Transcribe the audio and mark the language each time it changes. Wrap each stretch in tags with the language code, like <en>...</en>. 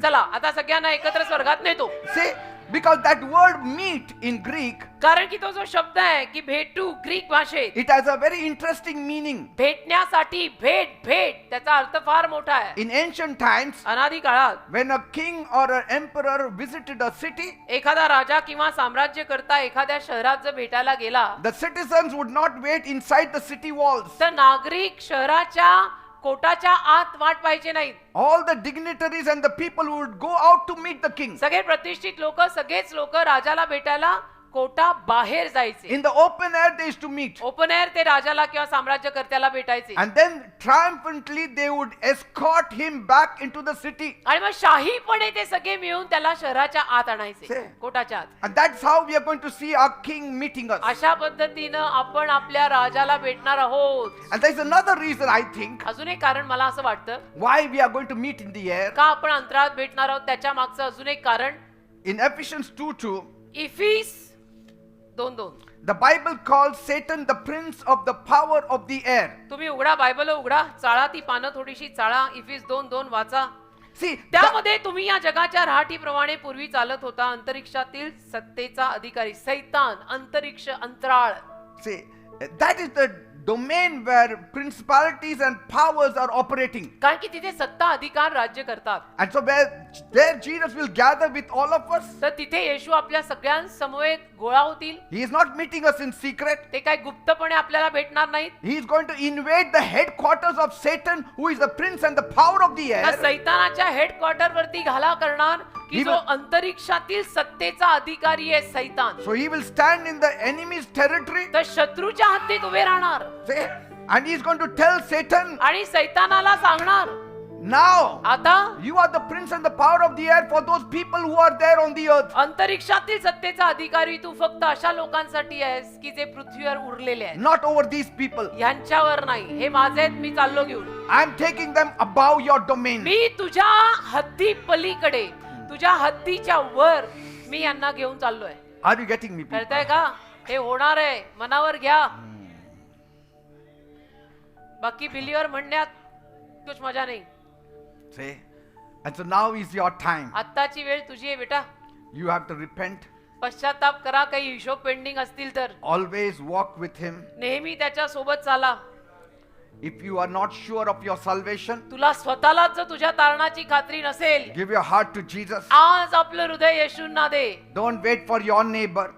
<mr>चला आता सगळ्यांना एकत्र स्वर्गात नेतो.</mr> <en>See, because that word meet in Greek,</en> <mr>कारण की तो जो शब्द आहे की भेटू, ग्रीक भाषेत</mr> <en>it has a very interesting meaning.</en> <mr>भेटण्यासाठी, भेट भेट त्याचा अर्थ फार मोठा आहे.</mr> <en>In ancient times,</en> <mr>अनादी काळात</mr> <en>when a king or an emperor visited a city,</en> <mr>एखादा राजा किंवा साम्राज्यकर्ता एखाद्या शहरात जर भेटायला गेला</mr> <en>the citizens would not wait inside the city walls.</en> <mr>तर नागरिक शहराच्या कोटाच्या आत वाट पाहिजे नाहीत.</mr> <en>All the dignitaries and the people would go out to meet the king.</en> <mr>सगळे प्रतिष्ठित लोक, सगळेच लोक राजाला भेटायला कोटा बाहेर जायचे.</mr> <en>In the open air they used to meet. Open air</en> <mr>ते राजाला किंवा साम्राज्यकर्त्याला भेटायचे.</mr> <en>And then triumphantly they would escort him back into the city.</en> <mr>आणि मग शाहीपणे ते सगळे मिळून त्याला शहराच्या आत आणायचे,</mr> <en>Say.</en> <mr>कोटाच्या आत.</mr> <en>And that's how we are going to see our king meeting us.</en> <mr>अशा पद्धतीनं आपण आपल्या राजाला भेटणार आहोत.</mr> <en>And there's another reason I think</en> <mr>अजून एक कारण मला असं वाटतं</mr> <en>why we are going to meet in the air.</en> <mr>का आपण अंतराळात भेटणार आहोत त्याच्या मागचं अजून एक कारण.</mr> <en>In Ephesians 2:2,</en> <mr>इफिस 2:2</mr> <en>the Bible calls Satan the prince of the power of the air.</en> <mr>तुम्ही उघडा, बायबल उघडा, चाळा ती पानं थोडीशी चाळा, इफिस 2:2 वाचा.</mr> <en>See,</en> <mr>त्यामध्ये तुम्ही या जगाच्या राहाटीप्रमाणे पूर्वी चालत होता, अंतरिक्षातील सत्तेचा अधिकारी सैतान, अंतरिक्ष, अंतराळ.</mr> <en>see, that is the domain where principalities and powers are operating.</en> <mr>कारण की तिथे सत्ता अधिकार राज्य करतात.</mr> <en>And so there Jesus will gather with all of us.</en> <mr>तर तिथे येशू आपल्या सगळ्यांसमवेत गोळा होतील.</mr> <en>He is not meeting us in secret.</en> <mr>ते काय गुप्तपणे आपल्याला भेटणार नाहीत.</mr> <en>He is going to invade the headquarters of Satan, who is the prince and the power of the</en> <mr>तर</mr> <en>air.</en> <mr>सैतानाच्या हेडक्वार्टर वरती घाला करणार की</mr> <en>He</en> <mr>जो</mr> <en>will-</en> <mr>अंतरिक्षातील सत्तेचा अधिकारी आहे सैतान.</mr> <en>So he will stand in the enemy's territory.</en> <mr>तर शत्रूच्या हद्दीत उभे राहणार</mr> <en>Say, and he is going to tell Satan,</en> <mr>आणि सैतानाला सांगणार</mr> <en>now</en> <mr>आता</mr> <en>you are the prince and the power of the air for those people who are there on the earth.</en> <mr>अंतरिक्षातील सत्तेचा अधिकारी तू फक्त अशा लोकांसाठी आहेस की जे पृथ्वीवर उरलेले आहेत.</mr> <en>Not over these people.</en> <mr>यांच्यावर नाही, हे माझे आहेत, मी चाललो घेऊन.</mr> <en>I am taking them above your domain.</en> <mr>मी तुझ्या हद्दी पलीकडे, तुझ्या हद्दीच्या वर मी यांना घेऊन चाललोय.</mr> <en>Are you getting me, people?</en> <mr>कळतंय का? हे होणार आहे, मनावर घ्या. बाकी बिलीवर म्हणण्यात कुछ मजा नाही.</mr> <en>Say, and so now is your time.</en> <mr>आत्ताची वेळ तुझी आहे बेटा.</mr> <en>You have to repent.</en> <mr>पश्चाताप करा. काही हिशोब पेंडिंग असतील तर</mr> <en>Always walk with him.</en> <mr>नेहमी त्याच्या सोबत चाला.</mr> <en>If you are not sure of your salvation,</en> <mr>तुला स्वतःलाच जर तुझ्या तारणाची खात्री नसेल,</mr> <en>give your heart to Jesus.</en> <mr>आज आपलं हृदय येशूंना दे.</mr> <en>Don't wait for your neighbor.</en>